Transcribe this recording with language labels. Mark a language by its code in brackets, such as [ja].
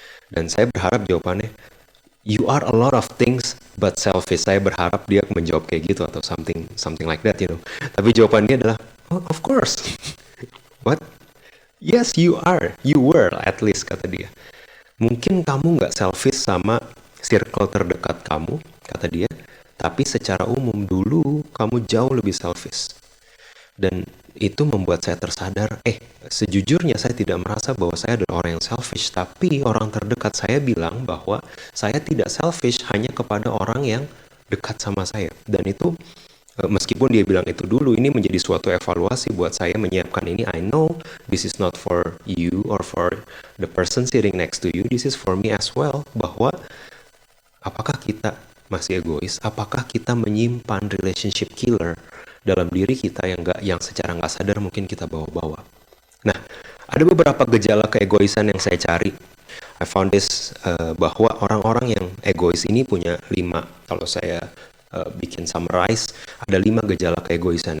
[id] Dan saya berharap jawabannya, [en] you are a lot of things but selfish. [id] Saya berharap dia menjawab kayak gitu atau [en] something like that, you know. [id] Tapi jawaban dia adalah, [en] oh, of course. What? Yes, you are. You were, at least, [id] kata dia. Mungkin kamu nggak selfish sama circle terdekat kamu, kata dia. Tapi secara umum dulu kamu jauh lebih selfish. Dan itu membuat saya tersadar, sejujurnya saya tidak merasa bahwa saya adalah orang yang selfish, tapi orang terdekat saya bilang bahwa saya tidak selfish hanya kepada orang yang dekat sama saya. Dan itu, meskipun dia bilang itu dulu, ini menjadi suatu evaluasi buat saya menyiapkan ini. [en] I know this is not for you or for the person sitting next to you, this is for me as well, [id] bahwa apakah kita masih egois? Apakah kita menyimpan relationship killer dalam diri kita yang secara nggak sadar mungkin kita bawa-bawa? Nah, ada beberapa gejala keegoisan yang saya cari. [en] I found this, [id] bahwa orang-orang yang egois ini punya 5. Kalau saya bikin summarize, ada 5 gejala keegoisan.